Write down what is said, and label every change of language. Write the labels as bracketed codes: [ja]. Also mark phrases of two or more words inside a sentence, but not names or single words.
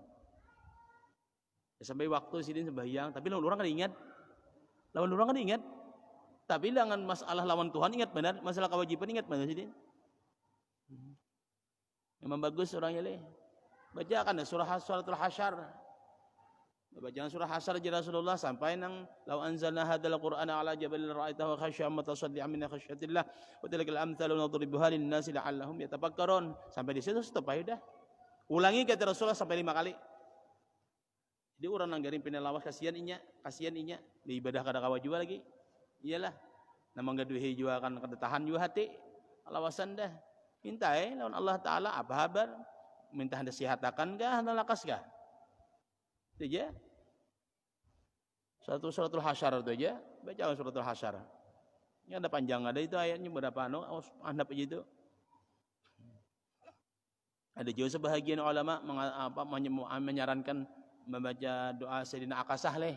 [bjn] Ya, sampai waktu sidin sembahyang, tapi lawan orang kada ingat. Tapi dengan masalah lawan Tuhan ingat benar, masalah kewajiban ingat benar sidin. Memang bagus orangnya le. Bacakan suratul Hasyr. Bacaan surah Hasyr aja Rasulullah sampai nang [ar] لو أنزلنا هذا القرآن على جبل رأيته خاشعا متصدعا من خشية الله وتلك الأمثال نضربها للناس لعلهم يتفكرون. [bjn] Sampai di situ stop aja dah. Ulangi kata Rasulullah sampai 5 kali. Jadi orang nang garing pinelawas kasihan inya di ibadah kada kawa juga lagi. Iyalah. Namang gaduhi juga kan kada tahan juga hati. Lawasan dah. Minta lawan Allah Taala apa kabar? Minta hendak sihatakan kah, hendak lakas kah? Itu aja. Suratul Hasyr itu aja. Baca suratul Hasyr. Ini ada panjang, ada itu ayatnya berapa anda aja itu. [id] Ada juga sebahagian ulama menyarankan membaca doa Sayyidina Akasah leh.